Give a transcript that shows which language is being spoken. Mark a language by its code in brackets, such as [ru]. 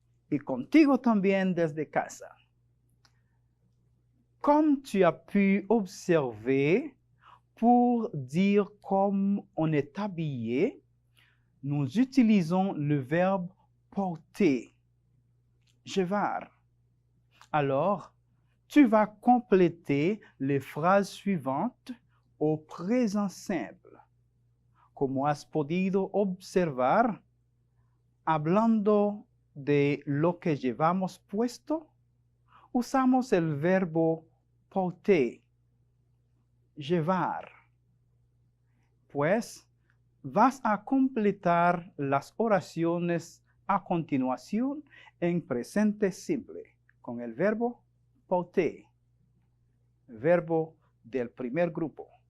[es] Y contigo también desde casa. [fr] Comme tu as pu observer, pour dire comme on est habillé, nous utilisons le verbe porter. Llevar. Alors, tu vas compléter les phrases suivantes au présent simple. [es] Como has podido observar, hablando de lo que llevamos puesto, usamos el verbo porter, llevar. Pues, vas a completar las oraciones a continuación en presente simple, con el verbo porter, verbo del primer grupo.